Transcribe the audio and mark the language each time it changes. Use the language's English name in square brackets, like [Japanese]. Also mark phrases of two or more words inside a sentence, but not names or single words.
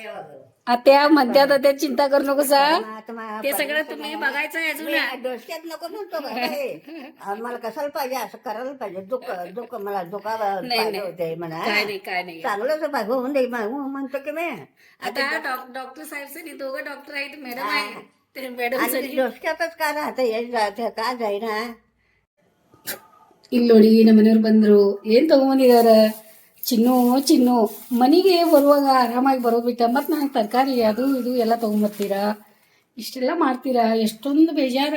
[Marathi] आत्या म्हणतात त्या चिंता करू नको सा. ते सगळं तुम्ही बघायचं आहे अजून. डोसक्यात नको म्हणतो मला कशाला पाहिजे, असं करायला पाहिजे. दुःख मला दुखा होते म्हणा. काय नाही चांगलंच पाहिजे होऊन दे म्हणतो की मी. आता डॉक्टर साहेब दोघं डॉक्टर आहेत, मॅडम आहे. [Kannada] ಮೇಡಮ್ ಸರಿ ಡೋಸ್ಕ್ಯಾತಸ್ ಕಾರ ಕಾ ಜೈನ. ಇಲ್ಲಿ ನೋಡಿ ನಮ್ಮ ಮನೆಯವ್ರು ಬಂದ್ರು. ಏನ್ ತಗೊಂಬಂದಿದಾರ? ಚಿನ್ನು ಮನೆಗೆ ಬರುವಾಗ ಆರಾಮಾಗಿ ಬರೋದು ಬಿಟ್ಟ ಮತ್ತೆ ನಾನು ತರಕಾರಿ ಅದು ಇದು ಎಲ್ಲ ತಗೊಂಬರ್ತೀರಾ, ಇಷ್ಟೆಲ್ಲ ಮಾಡ್ತೀರಾ, ಎಷ್ಟೊಂದು ಬೇಜಾರು.